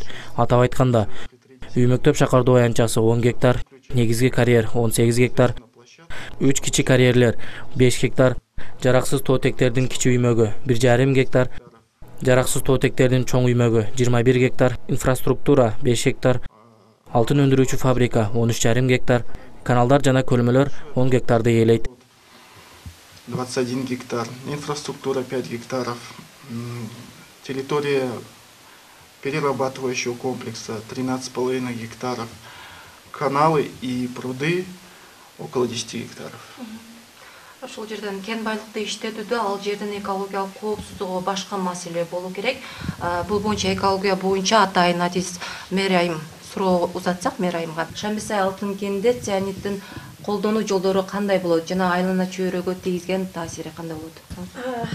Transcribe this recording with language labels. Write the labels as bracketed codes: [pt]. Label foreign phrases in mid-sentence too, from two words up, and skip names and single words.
[ky] Атап айтканда, үймөктөп шакардоо аянтчасы 10 гектар, негизги карьер 18 гектар, 3 кичи карьерлер 5 гектар, жараксыз тоо тектердин кичи үймөгү 1,5 гектар, жараксыз тоо тектердин чоң үймөгү 21 гектар, инфраструктура 5 гектар, алтын өндүрүүчү фабрика 13,5 гектар, каналдар жана көлмөлөр 10 гектарды ээлейт. [ru] 21 гектар, инфраструктура 5 гектаров, территория перерабатывающего комплекса 13,5 гектаров, каналы и пруды около 10 гектаров. [ky] Ушул жерден кен байлыкты иштетүүдө ал жердин экологиялык коопсуздугу башка маселе болуу керек. Бул боюнча экология боюнча атайын адис Мерайым суроо узатсак Мерайымга. Шамбисай алтын кенинде цианиддин колдонуу жолдору кандай болот жана айлана чөйрөгө тийгизген таасири кандай болот?